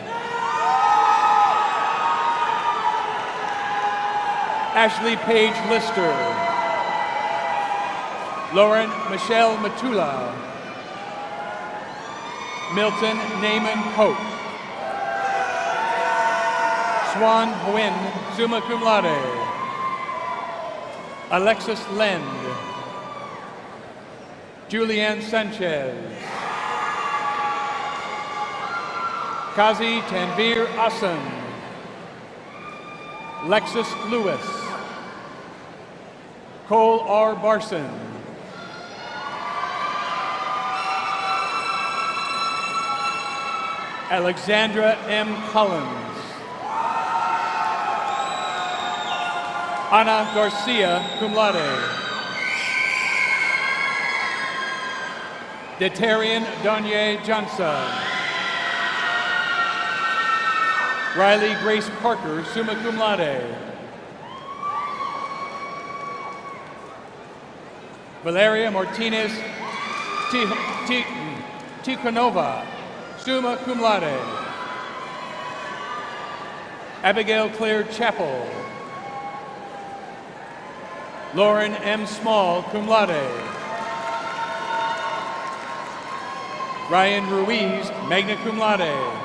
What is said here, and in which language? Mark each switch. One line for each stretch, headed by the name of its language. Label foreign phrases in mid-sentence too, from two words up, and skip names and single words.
English: Ashley Paige Lister. Lauren Michelle Matula. Milton Naaman Pope. Swan Nguyen,
Latin: summa cum laude.
English: Alexis Lend. Julianne Sanchez. Kazi Tanvir Asan. Lexus Lewis. Cole R. Barson. Alexandra M. Collins. Ana Garcia,
Latin: cum laude.
English: Detarian Donye Johnson. Riley Grace Parker,
Latin: summa cum laude.
English: Valeria Martinez Tikhonova,
Latin: summa cum laude.
English: Abigail Claire Chappell. Lauren M. Small,
Latin: cum laude.
English: Ryan Ruiz,
Latin: magna cum laude.